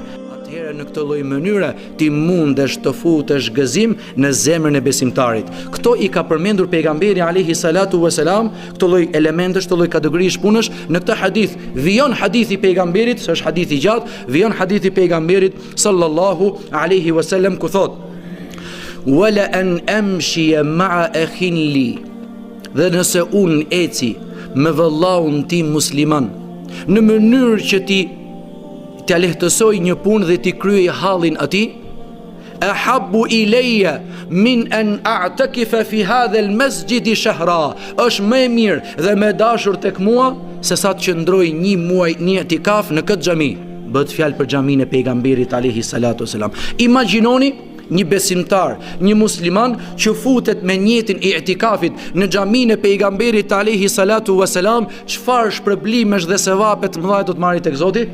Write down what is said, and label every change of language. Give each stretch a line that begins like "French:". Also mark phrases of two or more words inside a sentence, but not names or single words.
Albanian: Në këtë lloj mënyre ti mundesh të futesh gëzim në zemrën e besimtarit. Kto i ka përmendur pejgamberi
Arabic: عليه الصلاة والسلام,
Albanian: këto lloj elementesh, këto lloj kategorish punësh në këtë hadith. Vijon hadithi i pejgamberit, është hadith i gjatë, vijon hadithi i pejgamberit
Arabic: صلى الله عليه وسلم
Albanian: ku thot:
Arabic: "ولأن أمشي مع أخ لي
Albanian: Dhe nëse unë eci me vëllaun tim musliman në mënyrë që t'ja lehtësoj një punë dhe t'i kryej hallin atij,
Arabic: أحب إلي من أن أعتكف في هذا المسجد شهرا,
Albanian: është më e mirë dhe më dashur tek mua se sa të qëndroj një muaj një etikaf në këtë xhami. Bëhet fjalë për xhamin e pejgamberit
Arabic: عليه الصلاة والسلام.
Albanian: Imagjinoni një besimtar, një musliman që futet me njetin e etikafit në xhamin e pejgamberit
Arabic: عليه الصلاة والسلام,
Albanian: çfarë shpërblimesh dhe sevape të mëdha do të marrë tek Zoti?